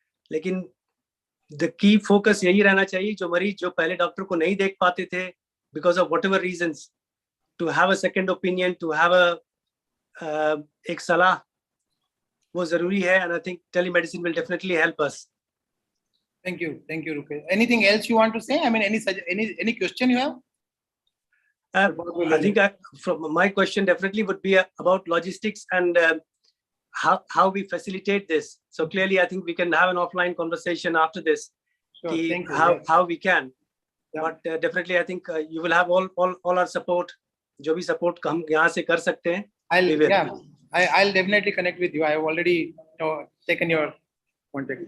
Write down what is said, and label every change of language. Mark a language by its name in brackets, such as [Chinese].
[Hindi] लेकिन the key focus यही रहना चाहिए, जो मरीज जो पहले डॉक्टर को नहीं देख पाते थे [English] because of whatever reasons, to have a second opinion, [Hindi] to have एक सलाह, वो जरूरी है। [English] And I think telemedicine will definitely help us. Thank you, Rupesh. Anything else you want to say? I mean, any question you have? I think from my question definitely would be about logistics and how we facilitate this. So clearly, I think we can have an offline conversation after this. Sure, thank you. How we can. Yeah. But definitely, I think you will have all our support. [Hindi] जो भी support हम यहाँ से कर सकते हैं, [English] I'll definitely connect with you. I have already taken your contact.